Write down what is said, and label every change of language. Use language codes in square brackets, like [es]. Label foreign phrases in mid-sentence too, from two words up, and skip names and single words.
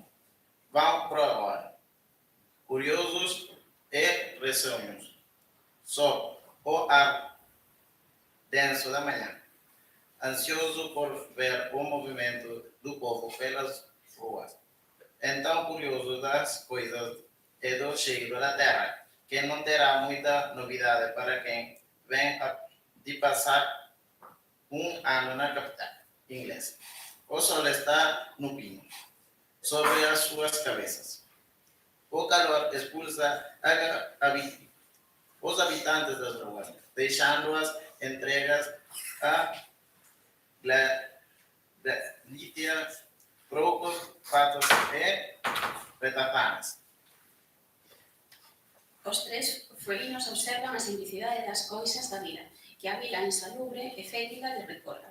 [pt] Vão por agora, curiosos e receosos, sob o ar denso da manhã, ansioso por ver o movimento do povo pelas ruas, então curioso das coisas e do cheiro da terra, que não terá muita novidade para quem vem de passar um ano na capital inglesa. O sol está no pino, sobre as suas cabeças. O calor expulsa os habitantes das ruas, deixando-as entregas a lítias, trocos, patos e petafanas. [gl] Os tres fueguinos observan a simplicidade das cousas da vida, que a vila insalubre e fétida de recorda.